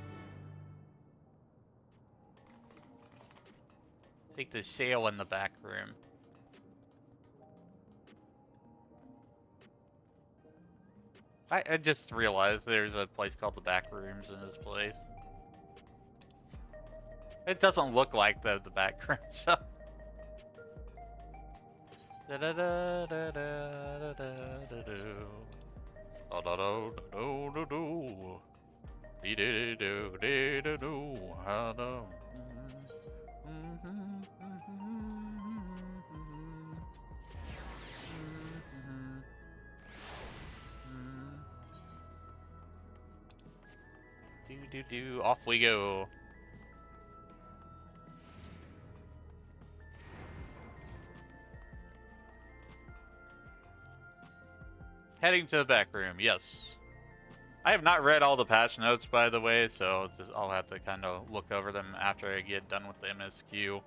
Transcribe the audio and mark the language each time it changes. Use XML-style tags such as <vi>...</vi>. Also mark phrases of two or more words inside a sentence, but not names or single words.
<en>Take the sail in the back room. I just realized there's a place called the back rooms in this place. It doesn't look like the back room, so. Da da da da da da da da do. Da da da da da do. Dee dee do dee do do. Ha da. Do off we go. Heading to the back room, yes. I have not read all the patch notes, by the way, so I'll have to kind of look over them after I get done with the MSQ.</en>